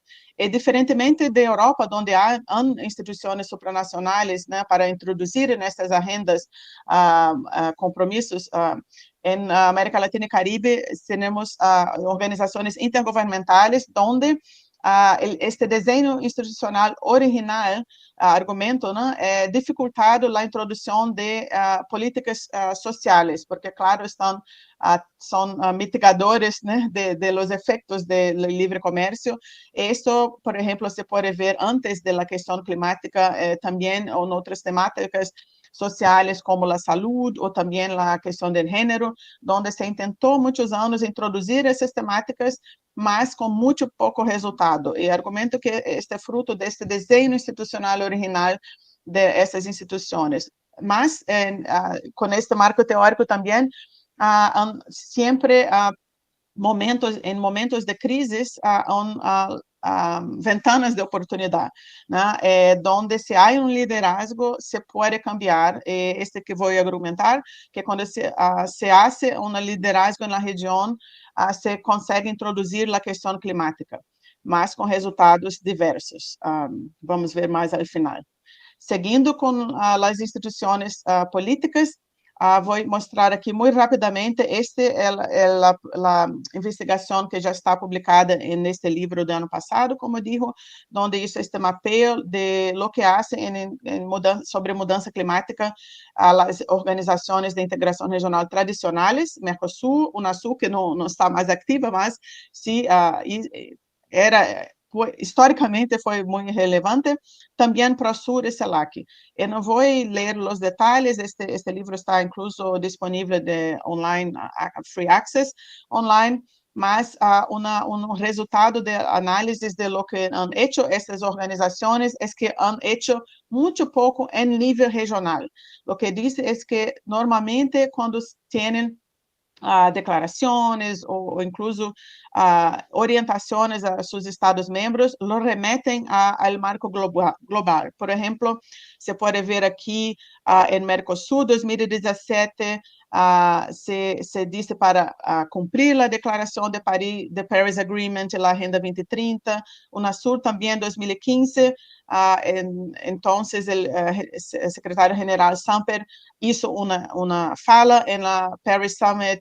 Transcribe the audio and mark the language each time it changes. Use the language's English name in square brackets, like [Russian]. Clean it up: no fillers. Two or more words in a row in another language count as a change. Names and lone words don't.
[Portuguese] E diferentemente da Europa, onde há instituições supranacionais, né, para introduzir nessas agendas compromissos, em América Latina e Caribe, temos organizações intergovernamentais, onde este desenho institucional original, argumento, né, é dificultado a introdução de políticas sociais, porque, claro, são mitigadores, né, [Spanish] de los efectos [Portuguese] do livre comércio. Isso, por exemplo, se pode ver antes da questão climática, também, ou em outras temáticas sociais, como a saúde, ou também a questão do gênero, onde se tentou muitos anos introduzir essas temáticas, mas com muito pouco resultado. E argumento que este é fruto deste desenho institucional original dessas instituições. Mas, com este marco teórico também, sempre em momentos de crises, ventanas de oportunidade, né? Onde se há liderazgo, se pode cambiar. Este que vou argumentar, que quando [Spanish] se hace liderazgo [Portuguese] na região, se consegue introduzir a questão climática, mas com resultados diversos. Vamos ver mais ao final. Seguindo com as instituições políticas, vou mostrar aqui muito rapidamente. Esta é a investigação que já está publicada neste livro do ano passado, como digo, onde isso este mapeio [Spanish] de lo que hacen [Portuguese] sobre mudança climática as organizações de integração regional tradicionais, Mercosul, Unasul, que não está mais ativa, mas sim, historicamente foi muito relevante, também Prosur e CELAC. Eu não vou ler os detalhes, este livro está incluso disponível online, [English] free access online, [Portuguese] mas resultado de análises [Spanish] de lo que han hecho estas [Portuguese] organizações é que [Spanish] han hecho [Portuguese] muito pouco em nível regional. O que diz é que normalmente quando têm declarações ou incluso orientações a seus Estados-membros, lo remetem ao marco global. Por exemplo, se pode ver aqui em Mercosul 2017, se disse para cumprir a declaração de Paris Agreement e a Agenda 2030, Unasul também em 2015, então o secretário-geral Samper hizo uma fala na Paris Summit.